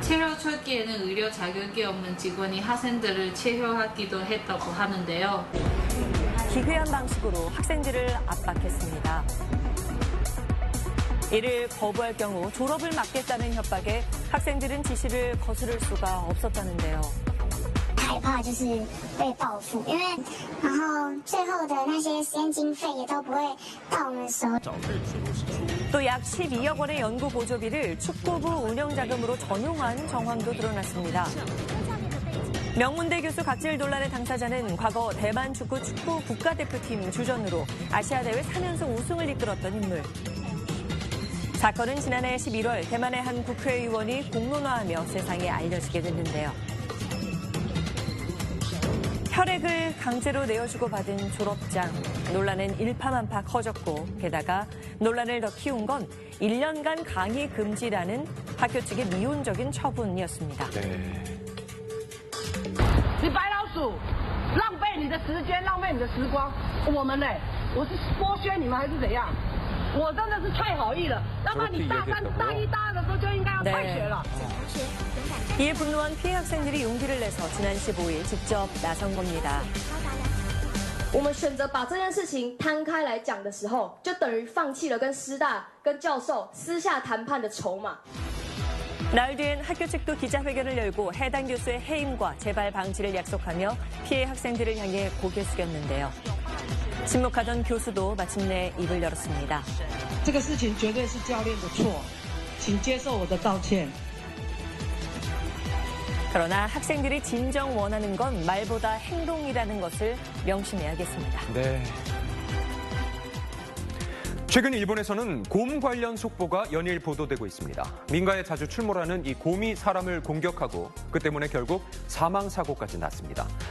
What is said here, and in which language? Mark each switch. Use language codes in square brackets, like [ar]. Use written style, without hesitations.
[ko] 체열 초기에는 의료 자격이 없는 직원이 학생들을 체열하기도 했다고 하는데요. 기괴한 방식으로 학생들을 압박했습니다. 이를 거부할 경우 졸업을 막겠다는 협박에 학생들은 지시를 거스를 수가 없었다는데요. [zh] 害怕就是被报复，因为然后最后的那些实验经费也都不会到我们手里。 [ko] 또 약 12억 원의 연구 보조비를 축구부 운영자금으로 전용한 정황도 드러났습니다. 명문대 교수 각질 논란의 당사자는 과거 대만 축구 국가대표팀 주전으로 아시아대회 3연속 우승을 이끌었던 인물. 사건은 지난해 11월 대만의 한 국회의원이 공론화하며 세상에 알려지게 됐는데요. 혈액을 강제로 내어주고 받은 졸업장. 논란은 일파만파 커졌고 게다가 논란을 더 키운 건 1년간 강의 금지라는 학교 측의 미온적인 처분이었습니다. [zh] 你白老鼠，浪费你的时间，浪费你的时光。我们呢？我是剥削你们还是怎样？我真的是太好意了，要不然你大三、大一、大二的时候就应该要退学了。 [ko] 이에 분노한 피해 학생들이 용기를 내서 지난 15일 직접 나선 겁니다. [zh] 我们选择把这件事情摊开来讲的时候，就等于放弃了跟师大、跟教授私下谈判的筹码。 [ko] 나흘 뒤엔 학교 측도 기자회견을 열고 해당 교수의 해임과 재발 방지를 약속하며 피해 학생들을 향해 고개 숙였는데요. 침묵하던 교수도 마침내 입을 열었습니다. [zh] 这个事情绝对是教练的错，请接受我的道歉。 [ko] 그러나 학생들이 진정 원하는 건 말보다 행동이라는 것을 명심해야겠습니다. 네. 최근 일본에서는 곰 관련 속보가 연일 보도되고 있습니다. 민가에 자주 출몰하는 이 곰이 사람을 공격하고 그 때문에 결국 사망 사고까지 났습니다.